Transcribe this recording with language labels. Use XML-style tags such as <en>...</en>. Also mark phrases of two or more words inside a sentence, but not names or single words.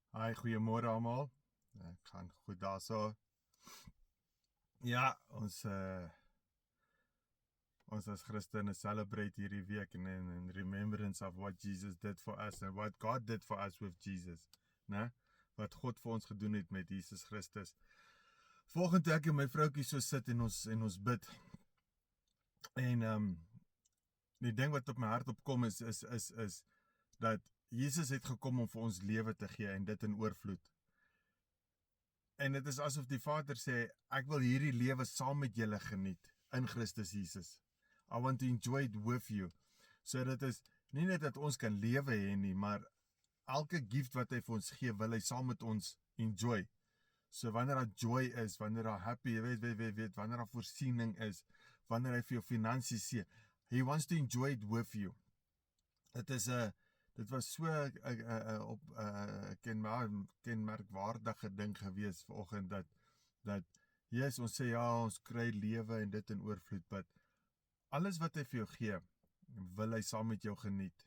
<af>Hi, goeiemôre almal. Ek gaan goed daarso. Ja, ons as Christene celebrate hierdie week</af> <en>in remembrance of what Jesus did for us and what God did for us with Jesus,</en> <af>né? Wat God vir ons gedoen het met Jesus Christus. Volgende ek en my vroukie so sit en ons bid. En die ding wat op my hart opkom is dat Jesus het gekom om vir ons lewe te gee en dit in oorvloed. En dit is asof die Vader sê, ek wil hierdie lewe saam met julle geniet in Christus Jesus.</af> <en>I want to enjoy it with you.</en> <af>So dit is nie net dat ons kan lewe hê nie, maar elke gift wat hy vir ons gee, wil hy saam met ons enjoy. So wanneer daar joy is, wanneer daar happy, jy weet, wanneer daar voorsiening is, wanneer hy vir jou finansies sê,</af> <en>he wants to enjoy it with you.</en> <af>Dit was so kenmerkwaardige ding gewees vanoggend dat yes, ons sê ja, ons kry lewe en dit in oorvloed, but alles wat hy vir jou gee, wil hy saam met jou geniet.</af>